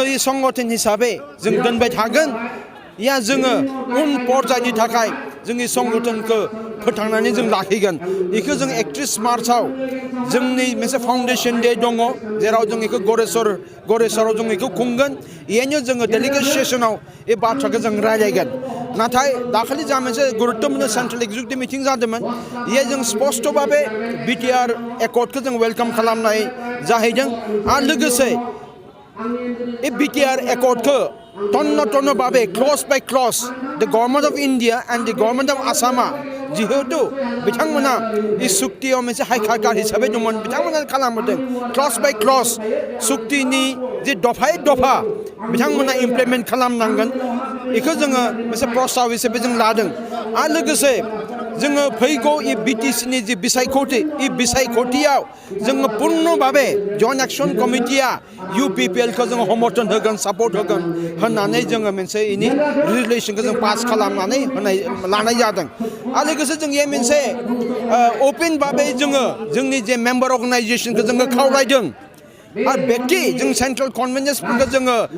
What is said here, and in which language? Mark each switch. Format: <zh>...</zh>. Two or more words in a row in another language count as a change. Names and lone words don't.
<brx>बे संगठन हिसाबै जों दोनबाय थागोन या जोङो उन पर्यायनि थाखाय जोंनि संगठनखौ फोथांनानै जों लाखिगोन बेखौ जों 31 मार्चआव जोंनि मोनसे</brx> <en>foundation day</en> <brx>दङ जेराव जों बेखौ गरेस्वराव जों बेखौ खुंगोन बेहायनो जोङो</brx> <en>delegate sessionआव</en> <brx>बे बाथ्राखौ जों रायलायगोन नाथाय दाखालि जा मोनसे गुरुत्तपूर्ण</brx> <en>central executive meeting</en> <brx>जादोंमोन बेहाय जों स्पष्टभावे बिटिआर एकर्डखौ जों वेलकाम खालामनाय जाहैदों आरो लोगोसे बे बिटिआर एकर्डखौ तन्न भावे</brx> <en>clause by clause the Government of India and the Government of Assamआ</en> <brx>जिहेतु बिथांमोना बे सुक्तियाव मोनसे हाइकारकार हिसाबै दंमोन बिथांमोना खालामबोदों</brx> <en>clause by clause</en> <brx>सुक्तिनि जे दफायै दफा बिथांमोना इमप्लिमेन्ट खालामनांगोन बेखौ जोङो मोनसे प्रस्ताव हिसाबै जों लादों आरो लोगोसे जोङो फैगौ इ बिटिसिनि जे बिसायख'थि इ बिसायख'थियाव जोङो पूर्ण भावे</brx> <en>Joint Action Committeeआ</en> <brx>इउपिपिएलखौ जोङो समर्थन होगोन सापर्ट होगोन होननानै जोङो मोनसे इनि रेजुलेसनखौ जों पास खालामनानै लानाय जादों आरो लोगोसे जों ये मोनसे ओपन भावे जोङो जोंनि जे</brx> <en>member organisationखौ</en> <brx>जोङो खावलायदों आरो बेक्ति जों</brx> <en>central conventionफोरखौ</en> <brx>जोङो</brx>